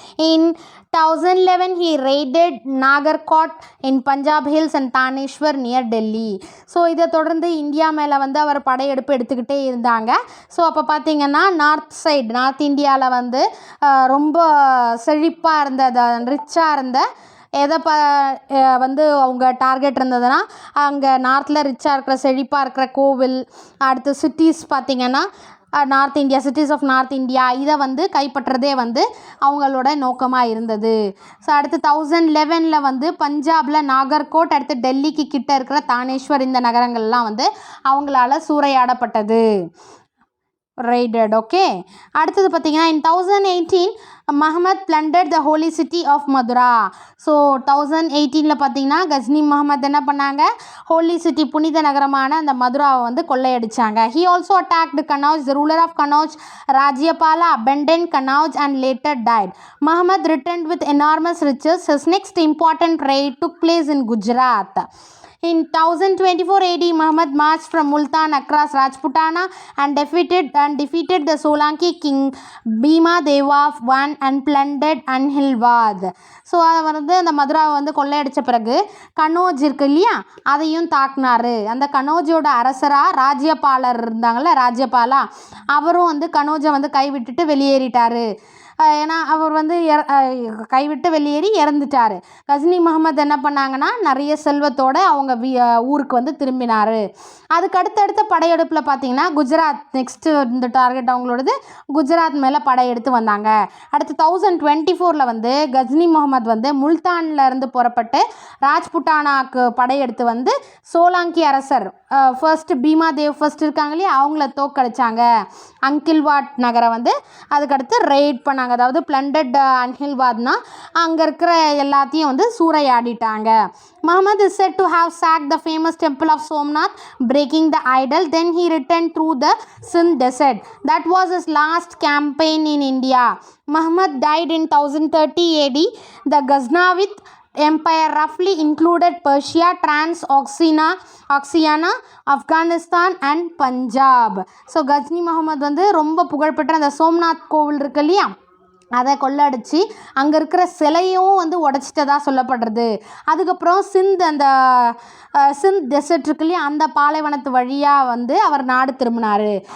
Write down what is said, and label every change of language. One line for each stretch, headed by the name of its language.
English: In 1011 he raided Nagarkot in Punjab hills and Taneshwar near Delhi.
Tamil: So இதை தொடர்ந்து India மேலே வந்து அவர் படையெடுப்பு எடுத்துக்கிட்டே இருந்தாங்க. ஸோ அப்போ பார்த்திங்கன்னா நார்த் இந்தியாவில் வந்து ரொம்ப செழிப்பாக இருந்த, ரிச்சாக இருந்த, எதை வந்து அவங்க டார்கெட் இருந்ததுன்னா அங்கே நார்த்தில் ரிச்சாக இருக்கிற செழிப்பாக இருக்கிற கோவில், அடுத்து சிட்டிஸ் பார்த்திங்கன்னா north India, cities of north India இதை வந்து கைப்பற்றதே வந்து அவங்களோட நோக்கமாக இருந்தது. ஸோ அடுத்து 1011 வந்து பஞ்சாபில் நாகர்கோட், அடுத்து டெல்லிக்கு கிட்ட இருக்கிற தானேஸ்வர், இந்த நகரங்கள்லாம் வந்து அவங்களால சூறையாடப்பட்டது, raided. ஓகே, அடுத்தது பார்த்தீங்கன்னா
English: in 1018 Mahmud plundered the holy city of Mathura.
Tamil: So 1018 பார்த்தீங்கன்னா கஸ்னி முகமது என்ன பண்ணாங்க, ஹோலி சிட்டி புனித நகரமான அந்த மதுராவை வந்து கொள்ளையடிச்சாங்க.
English: he also attacked Kannauj. The ruler of Kannauj, Rajyapala, abandoned Kannauj and later died. Muhammad returned with enormous riches. His next important raid took place in Gujarat. In 1024 AD, Muhammad marched from Multan across Rajputana and defeated the Solanki king Bhima Deva I and plundered Anhilwad.
Tamil: So அதை வந்து அந்த மதுராவை வந்து கொள்ளையடித்த பிறகு கனோஜ் இருக்கு இல்லையா, அதையும் தாக்குனார். அந்த கனோஜோட அரசராக ராஜ்யபாலர் இருந்தாங்கள்ல, ராஜ்யபாலா, அவரும் வந்து கனோஜை வந்து கைவிட்டுட்டு வெளியேறிட்டார். ஏன்னா அவர் வந்து கைவிட்டு வெளியேறி இறந்துட்டார். கஸ்னி முகமது என்ன பண்ணாங்கன்னா நிறைய செல்வத்தோடு அவங்க ஊருக்கு வந்து திரும்பினார். அதுக்கு அடுத்தடுத்த படையெடுப்பில் பார்த்தீங்கன்னா குஜராத் நெக்ஸ்ட்டு இந்த டார்கெட் அவங்களோடது, குஜராத் மேலே படையெடுத்து வந்தாங்க. அடுத்து 1024 வந்து கஸ்னி முகமது வந்து முல்தானில் இருந்து புறப்பட்டு ராஜ்புட்டானாக்கு படையெடுத்து வந்து சோலாங்கி அரசர் ஃபர்ஸ்ட் பீமாதேவ் ஃபர்ஸ்ட் இருக்காங்க இல்லையா, அவங்கள தோக்கடிச்சாங்க. அங்கில்வாட் நகரை வந்து அதுக்கடுத்து ரெய்ட் பண்ணாங்க. அதாவது பிளண்டட் அன்ஹில்வாத்னா அங்கே இருக்கிற எல்லாத்தையும் வந்து சூறையாடிட்டாங்க.
English: Muhammad is said to have sacked the famous temple of Somnath, breaking the idol. Then he returned through the Sindh desert. That was his last campaign in India. Muhammad died in 1030 AD. The Ghaznavid Empire roughly included Persia, Oxiana, Afghanistan and Punjab.
Tamil: So Ghazni Mohammed வந்து ரொம்ப புகழ்பெற்ற அந்த சோம்நாத் கோவில் இருக்கு இல்லையா, அதை கொள்ளடிச்சு அங்கே இருக்கிற சிலையும் வந்து உடச்சிட்டதா சொல்லப்படுறது. அதுக்கப்புறம் அந்த சிந்த் டெசர்ட் இருக்கு இல்லையா, அந்த பாலைவனத்து வழியாக வந்து அவர் நாடு திரும்பினார்.